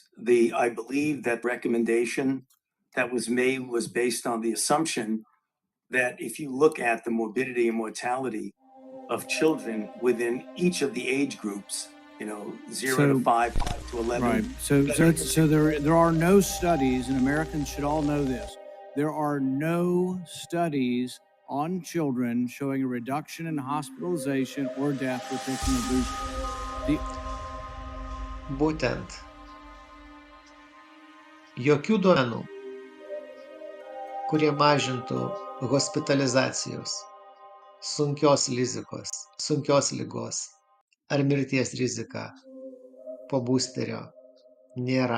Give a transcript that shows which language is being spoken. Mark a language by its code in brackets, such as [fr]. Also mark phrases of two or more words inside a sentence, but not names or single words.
[en] I believe that recommendation that was made was based on the assumption that if you look at the morbidity and mortality of children within each of the age groups, 0 to 5, 5 to 11. Right. So there are no studies, and Americans should all know this. There are no studies on children showing a reduction in hospitalization or death with taking a booster. [lt] Būtent jokių duomenų, kurie mažintų hospitalizacijos, sunkios ligos ar mirties riziką po būsterio nėra.